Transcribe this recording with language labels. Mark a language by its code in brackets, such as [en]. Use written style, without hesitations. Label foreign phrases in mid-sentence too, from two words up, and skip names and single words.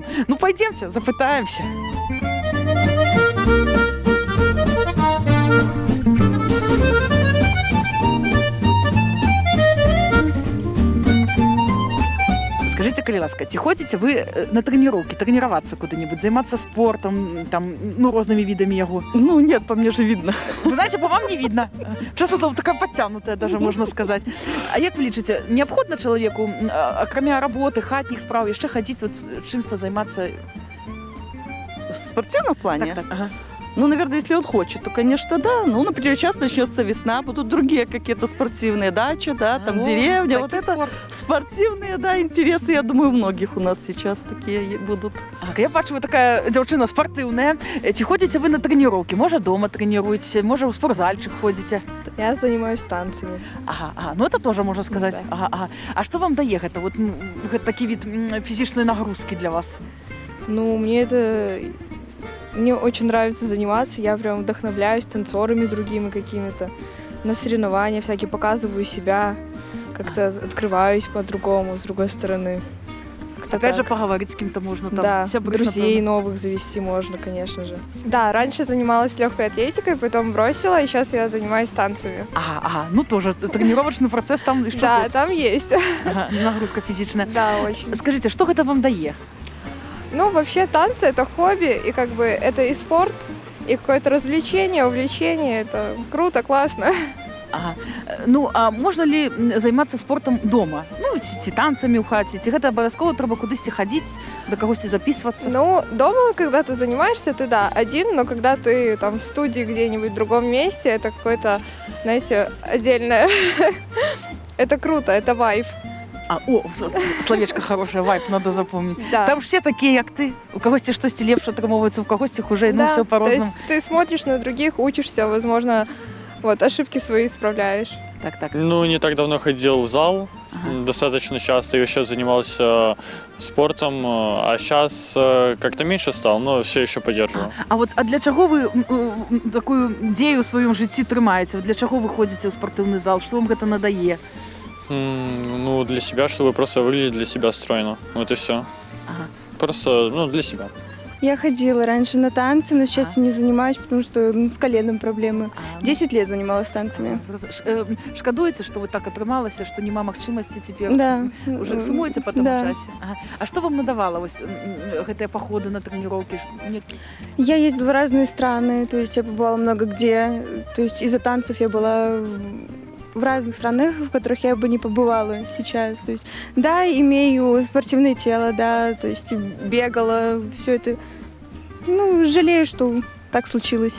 [ru] Ну, пойдемте, запытаемся. [be] Скажите, калі ласка, ці ходзіце вы на трэніроўкі, трэніравацца куды-нибудь, займацца спортом, там, ну, [ru] разными видами его? Ну, нет, по мне же видно. Вы знаете, по вам не видно. Честно слово, такая подтянутая даже, можно сказать. [be] А як вы лічыце, неабходна чалавеку, акрамя работы, хатніх спраў, яшчэ хадзіць вот чымсьці займацца? [ru] В спортивном плане? Так, ага. Ну, наверное, если он хочет, то, конечно, да. Ну, например, сейчас начнется весна, будут другие какие-то спортивные дачи, да, там деревня. Вот это спорт. Спортивные, да, интересы, я думаю, у многих у нас сейчас такие будут. [be] Я бачу, вы такая дзяўчына спортивная. Ці ходзіце вы на трэніроўкі? Можа, дома трэніруеце, можа, ў спортзальчик ходзіце? [ru] Я занимаюсь танцами. Ага, ну это тоже можно сказать. Да. [be] Ага. [ru] А что вам [be] дае гэта? Вот гэта такі від фізічнай нагрузки для вас? [ru] Ну, мне очень нравится заниматься, я прям вдохновляюсь танцорами другими какими-то. На соревнования всякие показываю себя, как-то открываюсь по-другому, с другой стороны. Опять же, поговорить с кем-то можно там. Да, друзей новых завести можно, конечно же. Да, раньше занималась легкой атлетикой, потом бросила, и сейчас я занимаюсь танцами. Ага, ну тоже тренировочный процесс там еще. Да, тут. там есть. Ага, нагрузка физичная. Да, очень. Скажите, что это вам дае? Ну, вообще танцы — это хобби, и как бы это и спорт, и какое-то развлечение, увлечение. Это круто, классно. Ага. [be] Ну, а можна ли займацца спортом дома? Ну, ці танцамі ў хаце, ці гэта абавязкова трэба кудысьці хадзіць, да кагосьці записываться? [ru] Ну, дома, когда ты занимаешься, ты, да, один, но когда ты там в студии где-нибудь в другом месте, это какое-то, знаете, отдельное. Это круто, это вайб. Словечко хорошее, вайб, надо запомнить. Да. Там все такие, как ты. [be] У когосьці штосьці лепш атрымоўваецца, у когосьці хуже, ну, [ru] да, все по-разному. То есть ты смотришь на других, учишься, возможно, вот, ошибки свои исправляешь. Так. Ну, не так давно ходил в зал, достаточно часто, и еще занимался спортом, а сейчас как-то меньше стал, но все еще поддерживаю. [be] А для чаго вы такую дзею ў сваём жыцці трымаеце? Для чаго вы ходзіце ў спартыўны зал? Што вам гэта надае? [ru] Ну, для себя, чтобы просто выглядеть для себя стройно. Вот и все. Ага. Просто, для себя. Я ходила раньше на танцы, но сейчас не занимаюсь, потому что с коленом проблемы. 10 лет занималась танцами. [be] Шкадуеце, што вы так атрымалася, што няма магчымасці цяпер? [ru] Да. [be] Уже сумуеце па таму [ru] да. [be] часе? Ага. А што вам надавала гэтыя паходы на трэніроўкі? [ru] Я ездила в разные страны, то есть я побывала много где. То есть из-за танцев я была в разных странах, в которых я бы не побывала сейчас. То есть, да, имею спортивное тело, да, то есть бегала, все это. Ну, жалею, что так случилось.